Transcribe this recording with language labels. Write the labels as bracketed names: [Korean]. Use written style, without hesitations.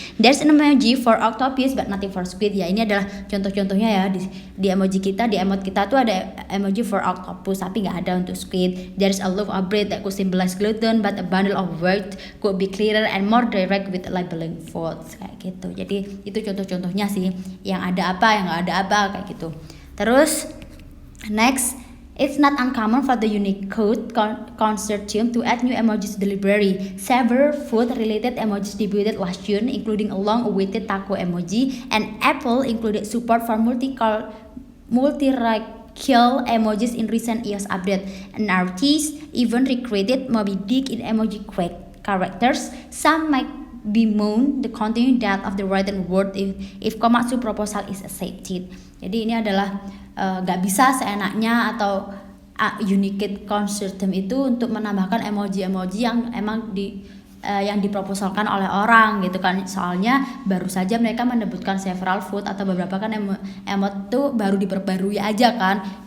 [English] There's an emoji for octopus but nothing for squid. [Indonesian] Ya ini adalah contoh-contohnya ya di emoji kita, di emot kita tuh ada [English] emoji for octopus [Indonesian] tapi nggak ada untuk squid. [English] There's a loaf of bread that could symbolize gluten but a bundle of words could be clearer and more direct with labeling foods [Indonesian] kayak gitu. Jadi itu contoh-contohnya sih, yang ada apa, yang nggak ada apa kayak gitu. [English] Terus next, it's not uncommon for the Unicode consortium to add new emojis to the library. Several food-related emojis debuted last June, including a long-awaited taco emoji, and Apple included support for multi-racial emojis in recent iOS update. An artist even recreated Moby Dick in emoji characters. Some might bemoan the continued death of the written word if Komatsu proposal is accepted. [Indonesian] Jadi ini adalah gak bisa seenaknya atau Unicode Consortium itu untuk menambahkan emoji-emoji yang emang yang diproposalkan oleh orang gitu kan. Soalnya baru saja mereka menyebutkan [English] several food [Indonesian] atau beberapa kan emot tuh baru diperbarui aja kan.